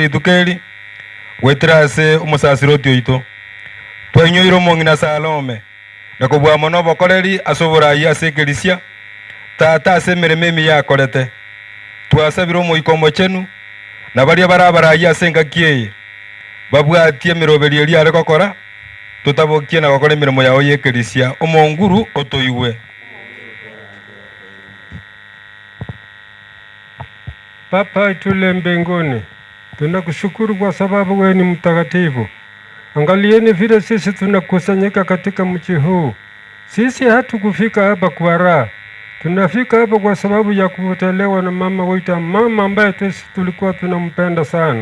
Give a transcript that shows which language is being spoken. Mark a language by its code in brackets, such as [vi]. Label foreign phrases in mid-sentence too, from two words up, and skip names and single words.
[guz] rituko eri gwetera ase omosasiroti oito twainyoire omong'ina Salome na kobua mono obokoreri ase oborai ase ekerisia tata ase emeremo emiya akorete twasabire omoiko chenu na baria barabarai ase engaki eye babwatie emeroberi eri are gokora tutabokie na gokora emirimo yao ya ekerisia omonguru otoigwe. [sw] Baba itule mbinguni, tunakushukuru kwa sababu wewe ni mtakatifu. Angalieni vile sisi tunakusanyika katika mji huu. Sisi hatukufika hapa kwa raha. Tunafika hapa kwa sababu ya kutelewa na mama wetu, mama ambaye tulikuwa tunampenda sana.